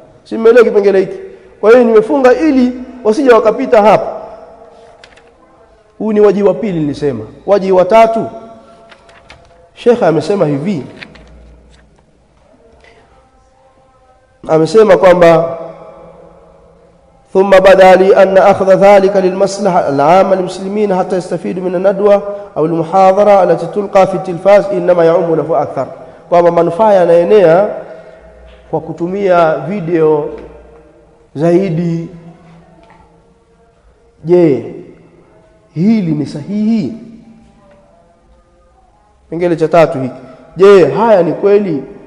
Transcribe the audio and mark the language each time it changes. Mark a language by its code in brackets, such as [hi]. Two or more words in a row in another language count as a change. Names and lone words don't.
[sw] Si mmeelewa kipengele hiki? Kwa hiyo nimefunga ili wasije wakapita hapa. Huu ni waji wa pili nilisema. Waji wa tatu, Sheikh amesema hivi, amesema kwamba [ar] ثم بدا لي أن أخذ ذلك للمصلحة العامة للمسلمين حتى يستفيدوا من الندوة أو المحاضرة التي تلقى في التلفاز إنما يعم له أكثر. [sw] kwamba manufaa yanaenea kwa kutumia video zaidi. Je, hili ni sahihi? Kipengele cha tatu hiki, je, haya ni kweli?